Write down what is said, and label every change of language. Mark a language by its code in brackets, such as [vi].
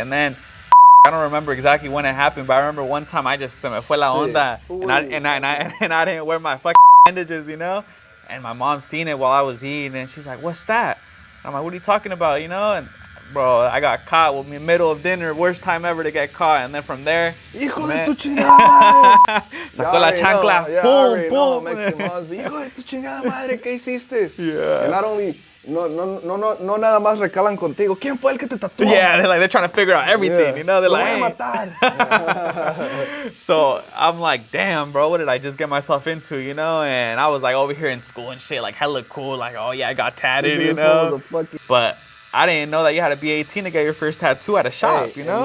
[en] And then I don't remember exactly when it happened, but I remember one time I just [es] se me fue la onda, [en] and I didn't wear my fucking bandages, you know. And my mom seen it while I was eating, and she's like, "What's that?" And I'm like, "What are you talking about?" You know. And bro, I got caught in the middle of dinner, worst time ever to get caught. And then from there, [es] hijo de tu chingada madre. Sacó la chancla, boom, boom. [en] Mexican moms, [es] hijo de tu chingada madre, ¿qué hiciste? [en] Yeah. And not only. [es] No, nada más recalan contigo. ¿Quién fue el que te tatuó? [en] Yeah, they're trying to figure out everything, you know? They're like, [es] voy a matar. [en] So I'm like, damn, bro, what did I just get myself into, you know? And I was like over here in school and shit, like hella cool, like, oh yeah, I got tatted, you know? But I didn't know that you had to be 18 to get your first tattoo at a shop, you know?